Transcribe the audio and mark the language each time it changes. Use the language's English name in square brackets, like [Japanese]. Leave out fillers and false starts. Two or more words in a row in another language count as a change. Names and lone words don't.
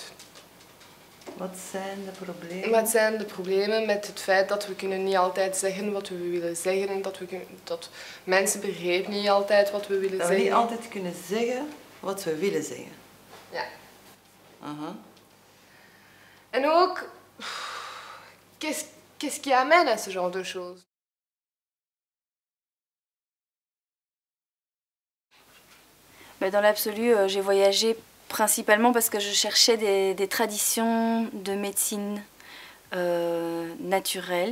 [Dutch] Wat zijn de problemen? Wat zijn de problemen met het feit dat we kunnen niet altijd zeggen wat we willen zeggen, dat mensen begrijpen niet altijd wat we willen dat zeggen. we niet altijd kunnen zeggen wat we willen zeggen. Ja. En ook, [French] qu'est-ce qui amène à ce genre de choses? Dans l'absolu, j'ai voyagé principalement parce que je cherchais des traditions de médecine naturelle.